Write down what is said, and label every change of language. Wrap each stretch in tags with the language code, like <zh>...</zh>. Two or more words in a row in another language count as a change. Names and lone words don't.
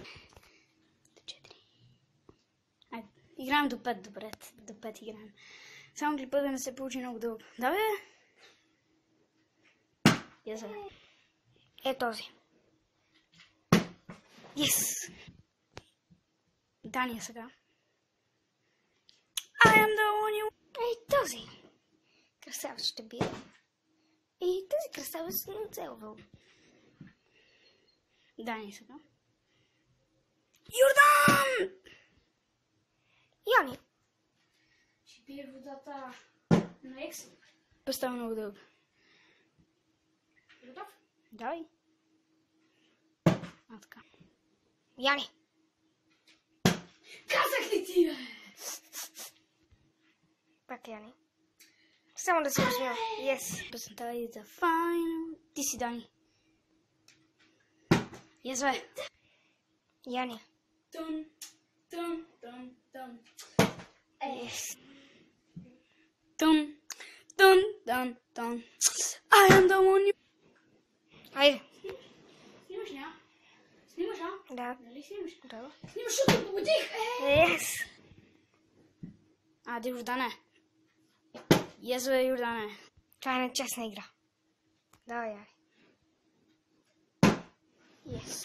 <bg>4. Айде, играем до 5, добре. До 5 играем. Само клипът да не се получи много дълго. Да, бе? Yes, бе. Е този. Yes. Дани е сега.</bg> <en>I am the one you...</en> <bg>Ей този. Красавец ще бие. И този красавец не оцелвал. Дани е сега. Йордан! Яни. Ще пие водата на екс. Поставя много дълго. Готов? Давай. А, така. Яни. Казах ли ти, бе? Пак Яни. Само да се усмя. Yes. Песента</bg> <en>is the final.</en> <bg>Ти си Дани. Yes, бе. Яни. Тун, тун, тун, тун. Yes. Тун, тун, тун, тун.</bg> <en>I am the one you...</en> <bg>Айде. Снимаш, ня? Снимаш, а? Да. Нали снимаш? Да. Снимаш, защото победих! Yes. Аде, Йордане. Yes, бе, Йордане. Това е нечестна игра. Давай, Яни. Yes.</bg>